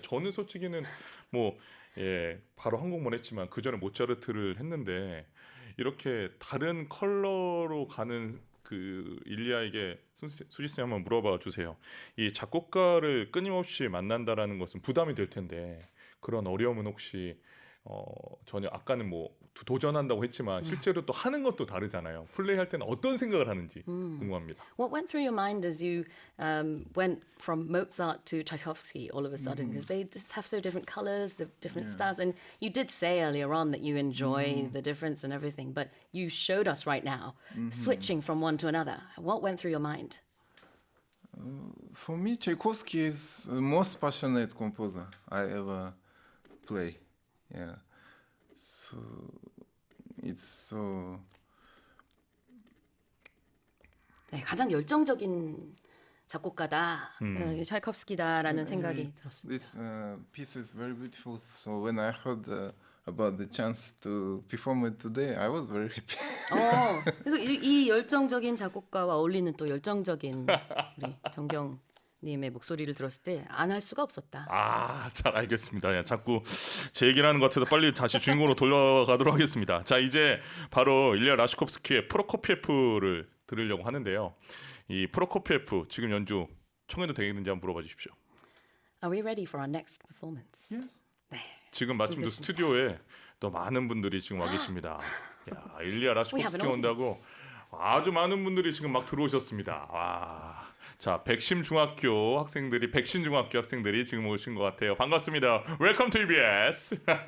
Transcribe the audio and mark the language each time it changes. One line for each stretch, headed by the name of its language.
Korean: 저는 솔직히는 뭐 바로 한국말 했지만 그 전에 모차르트를 했는데 이렇게 다른 컬러로 가는 그 일리아에게 수지 쌤 한번 물어봐 주세요. 이 작곡가를 끊임없이 만난다라는 것은 부담이 될 텐데 그런 어려움은 혹시 전혀 아까는 뭐 도전한다고 했지만 실제로 또 하는 것도 다르잖아요. 플레이할 때는 어떤 생각을 하는지 궁금합니다.
English: What went through your mind as you went from Mozart to Tchaikovsky all of a sudden? Because they just have so different colors, the different styles. And you did say earlier on that you enjoy the difference and everything, but you showed us right now switching from one to another. What went through your mind? For me, Tchaikovsky is the most passionate composer I ever play. Yeah. So it's so
Korean: 네, 가장 열정적인 작곡가다, 차이콥스키다라는 생각이 들었습니다.
English: this piece is very beautiful. So when I heard about the chance to perform it today, I was very happy.
Korean: 그래서 이 열정적인 작곡가와 어울리는 또 열정적인 우리 정경님의 목소리를 들었을 때 안 할 수가 없었다. 잘 알겠습니다. 야, 자꾸 제 얘기를 하는 것 같아서 빨리 다시 주인공으로 돌려가도록 하겠습니다. 자, 이제 바로 일리아 라시콥스키의 프로코피에프를 들으려고 하는데요. 이 프로코피에프 지금 연주 청해도 되겠는지 한번 물어봐 주십시오.
English: Are we ready for our next performance? Yes.
Korean: 네. 지금 마침 또 준비됐습니다. 스튜디오에 또 많은 분들이 지금 와 계십니다. 야, 일리아
English: We have
Korean: 라시콥스키
English: an
Korean: 온다고 아주 많은 분들이 지금 막 들어오셨습니다. 와. 자, 백심중학교 학생들이 지금 오신 것 같아요. 반갑습니다.
English: 웰컴 투
Korean: EBS.